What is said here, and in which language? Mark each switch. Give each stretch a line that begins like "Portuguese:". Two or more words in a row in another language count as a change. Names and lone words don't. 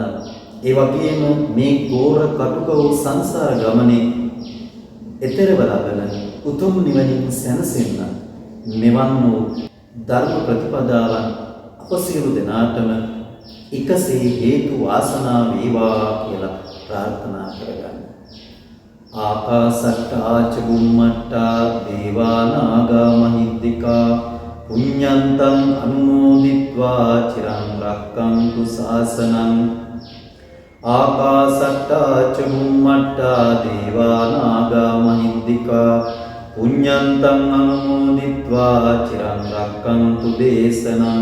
Sinhala: ඒ වගේම මේ ගෝර කටුක වූ සංසාර ගමනේ එතරව ලබන උතුම් නිවනින් සැනසෙන්න මෙවන් වූ ධර්ම ප්‍රතිපදාවන් අප සියලු දෙනාටම එකසේ හේතු වාසනා වේවා කියලා ප්‍රාර්ථනා කරගන්න.
Pali: ආකාසට්ටා ච බුම්මට්ටා දේවා නාග මහිද්దికා පුඤ්ඤන්තං අනුමෝදිත්වා චිරං රක්ඛන්තු ශාසනං. ආකාසට්ටා ච බුම්මට්ටා දේවා නාග මහිද්దికා පුඤ්ඤන්තං අනුමෝදිත්වා චිරං රක්ඛන්තු දේශනං.